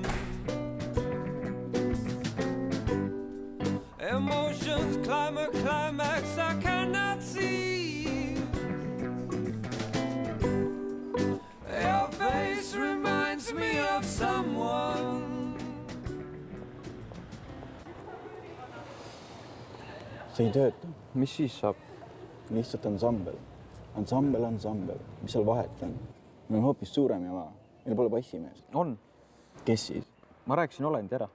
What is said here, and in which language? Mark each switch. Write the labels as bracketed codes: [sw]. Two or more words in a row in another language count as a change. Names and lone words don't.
[en] Emotions climb a climax I cannot see. Your face reminds me of someone. [et] See ei tööta. Mis siis saab? Lihtsalt ansambel. Ansambel, mis seal vahet on? Meil on hoopis suurem jama. Meil pole bassimees. On. Kes siis? Ma rääkisin Olendi ära.